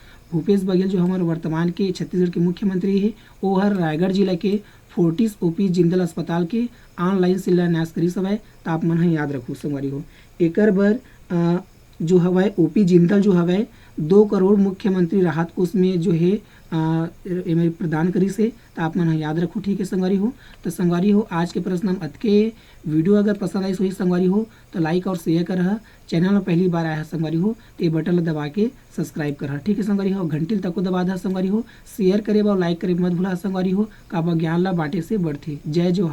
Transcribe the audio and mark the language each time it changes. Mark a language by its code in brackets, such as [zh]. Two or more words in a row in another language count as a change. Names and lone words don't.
[hne] भूपेश बघेल जो हमारे वर्तमान के छत्तीसगढ़ के मुख्यमंत्री है वो हर रायगढ़ जिला के फोर्टिस ओपी जिंदल अस्पताल के ऑनलाइन शिलान्यास करी सवय। तो आप मन याद रखो संगवारी हो, एकर बर जो हवय ओपी जिंदल जो हवय 2 करोड़ मुख्यमंत्री राहत कोष में जो है प्रदान करी से। तो आप मन याद रखो, ठीक है संगवारी हो। तो संगवारी हो आज के प्रश्न हम के वीडियो अगर पसंद आई सही संगवारी हो तो लाइक और शेयर कर, चैनल में पहली बार आया है संगवारी हो तो ये बटन दबा के सब्सक्राइब कर, ठीक है संगवारी हो। घंटी तक को दबा दा संगवारी हो, शेयर करे और लाइक करे मत भूला संगवारी हो, का ज्ञान ला बांटे से बढ़ते।